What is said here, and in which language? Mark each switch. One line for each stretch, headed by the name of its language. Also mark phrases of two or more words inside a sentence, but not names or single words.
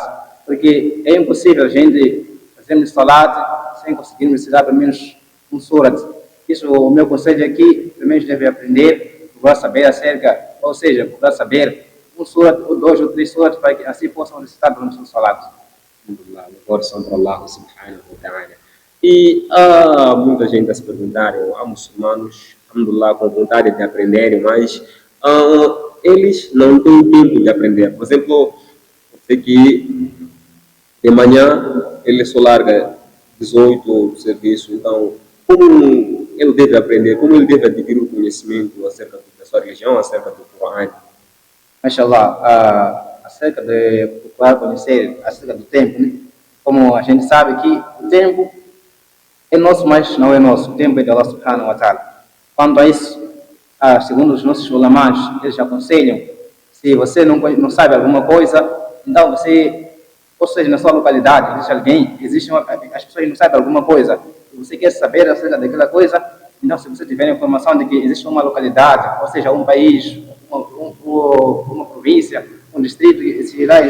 Portuguese: Porque é impossível a gente fazermos salat sem conseguirmos recitar pelo menos um surat. Isso, o meu conselho aqui, pelo menos deve aprender, procurar saber acerca, ou seja, procurar saber um surat, ou 2 ou 3 surats, para que assim possam recitar durante o salat. Glória são para Allah
Arabic: سبحانه وتعالى.
Portuguese: E há muita gente a se perguntar, há muçulmanos, alhamdulillah, com vontade de aprenderem, mas eles não têm tempo de aprender. Por exemplo, eu sei que de manhã ele só larga 18 serviços, então como ele deve aprender, como ele deve adquirir o conhecimento acerca da sua religião, acerca do Corão? Mashallah, acerca de procurar conhecer acerca do tempo, né? Como a gente sabe que o tempo é nosso, mas não é nosso. O tempo é de Allah
Arabic: سبحانه وتعالى.
Portuguese: Quanto a isso, segundo os nossos ulamás, eles aconselham, se você não sabe alguma coisa, Então você, ou seja, na sua localidade existe alguém, as pessoas não sabem alguma coisa, e você quer saber acerca daquela coisa, então se você tiver a informação de que existe uma localidade, ou seja, um país, uma província, um distrito, e se